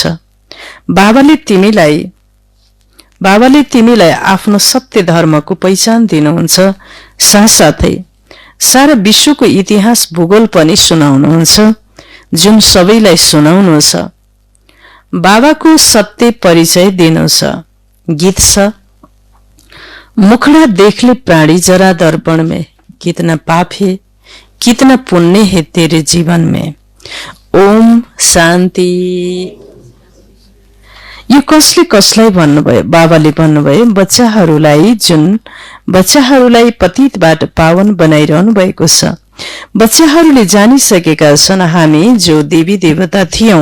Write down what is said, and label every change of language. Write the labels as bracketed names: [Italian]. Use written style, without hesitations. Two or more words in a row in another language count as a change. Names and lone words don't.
[Nepali] बाबाले तिमीलाई आफ्नो सत्य धर्मको पहिचान दिनुहुन्छ, साथसाथै सारा विश्वको इतिहास भूगोल पनि सुनाउनुहुन्छ, जुन सबैलाई सुनाउनु छ। बाबाको सत्य परिचय दिनु छ। गीत छ, [Hindi] मुखड़ा देख ले प्राणी जरा दर्पण में, कितना पाप है कितना पुण्य है तेरे जीवन में। [Nepali] ओम शान्ति। यो कसले कसलाई भन्नुभयो? बाबाले भन्नुभयो बच्चाहरूलाई पतितबाट पावन बनाइरहनु भएको छ। बच्चाहरूले जानिसकेका छन् हामी जो देवी देवता थियौं।